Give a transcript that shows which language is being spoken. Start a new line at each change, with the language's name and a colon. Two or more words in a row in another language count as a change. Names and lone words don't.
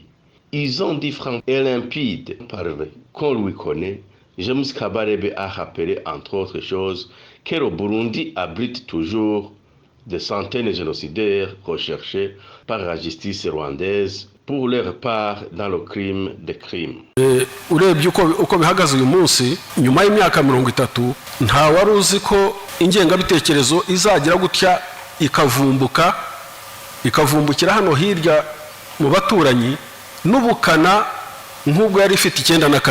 French: Ils ont dit franc et limpide, parlé, qu'on lui connaît. James Kabarebe a rappelé, entre autres choses, que le Burundi abrite toujours des centaines de génocidaires recherchés par la justice rwandaise pour leur part dans le crime des crimes.
Kinyarwanda: Urebye uko bihagaze uyu munsi nyuma y'imyaka 30 nta wari uzi ko ingengabitekerezo izagira gutya ikavumbukira hano hirya mu baturanyi n'ubukana nk'ubwo yari ifite 94.